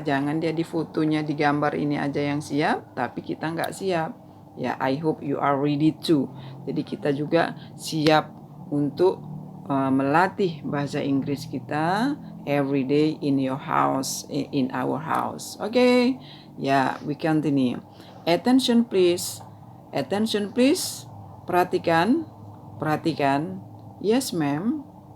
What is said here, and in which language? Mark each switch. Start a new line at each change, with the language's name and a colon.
Indonesian: Jangan dia di fotonya, di gambar ini aja yang siap, tapi kita nggak siap.
English: Ya, I hope you are ready too.
Indonesian: Jadi kita juga siap untuk melatih bahasa Inggris kita
English: every day in your house, in our house. Okay? Ya, we continue. Attention please. Attention please.
Indonesian: Perhatikan. Perhatikan.
English: Yes, ma'am.